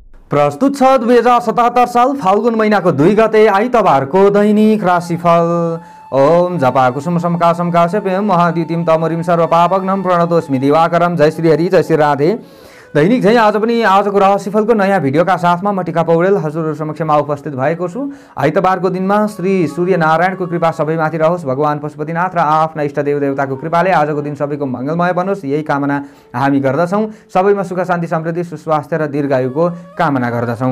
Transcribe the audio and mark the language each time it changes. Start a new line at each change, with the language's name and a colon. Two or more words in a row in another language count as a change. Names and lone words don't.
Nepali: प्रस्तुत छ 2077 साल फाल्गुन महिनाको 2 गते आइतबारको दैनिक राशिफल।
Sanskrit: ओम जपा कुसुम समकासम काश्यपेयम महाद्युतिम तमोरिम सर्वपापग्नम प्रणतोस्मि दिवाकरम।
Nepali: जय श्री हरि, जय श्री राधे। दैनिक झै आज पनि आजको राशिफलको नयाँ भिडियोका साथमा म टिका पौडेल हजुरहरु समक्षमा उपस्थित भएको छु। आइतबारको दिनमा श्री सूर्य नारायणको कृपा सबैमाथि रहोस्, भगवान पशुपतिनाथ र आफ्ना इष्ट देवदेवताको कृपाले आजको दिन सबैको मंगलमय बनोस्, यही कामना हामी गर्दछौं। सबैमा सुख शान्ति समृद्धि सुस्वास्थ्य र दीर्घायुको कामना गर्दछौं।